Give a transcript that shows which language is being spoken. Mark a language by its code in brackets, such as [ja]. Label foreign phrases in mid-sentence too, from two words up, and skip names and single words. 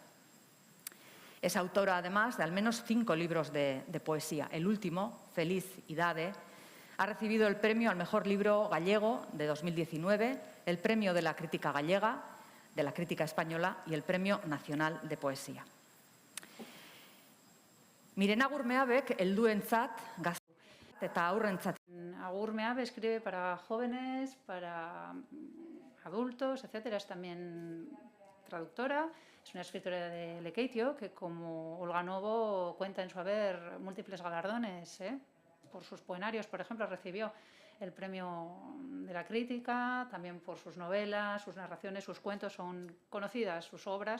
[es] Es autora, además, de al menos 5 libros de poesía. El último, Feliz Idade, ha recibido el premio al mejor libro gallego de 2019, el premio de la crítica gallega, de la crítica española y el premio nacional de poesía. [eu] Miren Agurmeabek helduentzat gazte eta haurrentzat. [es] Agurmeabe escribe para jóvenes, para adultos, etcétera. Es también traductora, es una escritora de Lekeitio que, como Olga Novo, cuenta en su haber múltiples galardones. Por sus poemarios, por ejemplo, recibió el premio de la crítica, también por sus novelas, sus narraciones, sus cuentos, son conocidas sus obras.